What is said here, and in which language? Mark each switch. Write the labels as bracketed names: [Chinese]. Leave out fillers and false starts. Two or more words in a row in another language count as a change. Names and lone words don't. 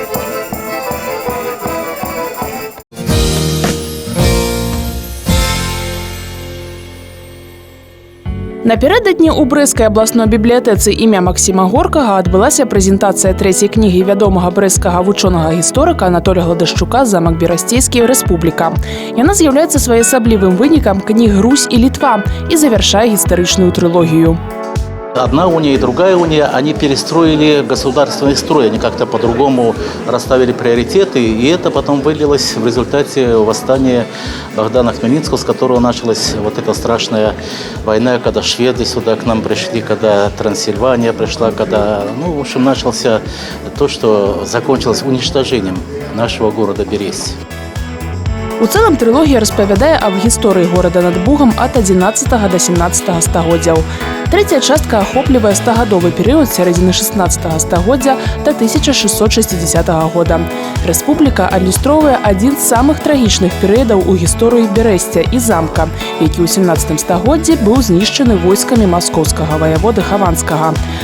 [Belarusian] Напярэдадні ў брэсцкай абласной бібліятэцы імя Максіма Горкага адбылася прэзентацыя трэцяй кнігі вядомага брэсцкага вучонага-гісторыка Анатолія Гладашчука «Замак Берасцейскі. Рэспубліка». Яна з'яўляецца своеасаблівым вынікам кніг «Русь і Літва» і завяршае гістарычную трылогію. [Russian] Одна уния и другая уния, они перестроили государственный строй, они как-то по-другому расставили приоритеты, и это потом вылилось в результате восстания Богдана Хмельницкого, с которого началась вот эта страшная война, когда шведы сюда к нам пришли, когда Трансильвания пришла, когда, в общем, начался то, что закончилось уничтожением нашего города Бересть. [Belarusian] У цэлым трылогія распавядае аб гісторыі горада над Бугам ад 11 да 17 стагоддзяў. Трэцяя частка ахоплівае стагадовы перыяд сярэдзіны 16 стагоддзя да 1660 года. Рэспубліка адлюстроўвае адзін з самых трагічных перыядаў у гісторыі Берэсця і замка, які ў 17 стагоддзі быў знішчаны войскамі маскоўскага ваяводы Хаванскага.